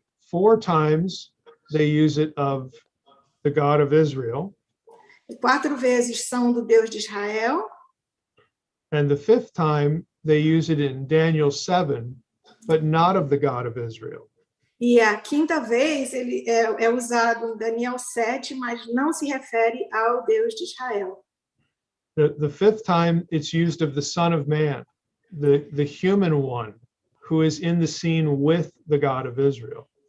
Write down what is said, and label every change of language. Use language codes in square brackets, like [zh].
[en] 4 times they use it of the God of Israel. [pt] 4 vezes são do Deus de Israel. [en] And the 5th time they use it in Daniel 7, but not of the God of Israel. [pt] E a 5ª vez ele é usado em Daniel 7, mas não se refere ao Deus de Israel. [en] The 5th time it's used of the Son of Man, the human one who is in the scene with the God of Israel.